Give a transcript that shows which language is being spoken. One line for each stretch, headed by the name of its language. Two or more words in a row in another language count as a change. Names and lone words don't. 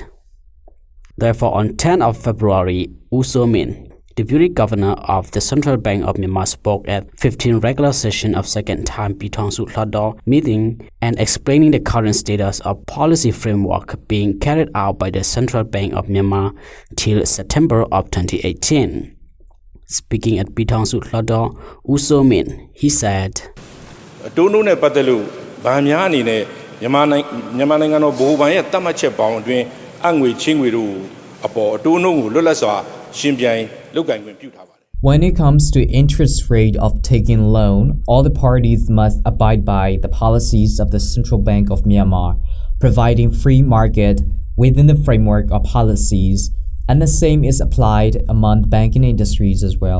English: Therefore, on 10 of February, U So-min, Deputy Governor of the Central Bank of Myanmar, spoke at 15th regular session of second time Pitongsu Hlador meeting and explaining the current status of policy framework being carried out by the Central Bank of Myanmar till September of 2018. Speaking at Pitongsu Hlador, U So-min, he said,
Burmese: မြန်မာနိုင်ငံတော်ဗဟိုဘဏ်ရဲ့သတ်မှတ်ချက်ပေါင်းအတွင်းအငွေချင်းငွေတို့အပေါ်အတိုးနှုန်းကိုလွတ်လပ်စွာရှင်ပြိုင်လုပ်ကိုင်ခွင့်ပြုထားပါတယ်
English: When it comes to interest rate of taking loan, all the parties must abide by the policies of the Central Bank of Myanmar, providing free market within the framework of policies, and the same is applied among the banking industries as well.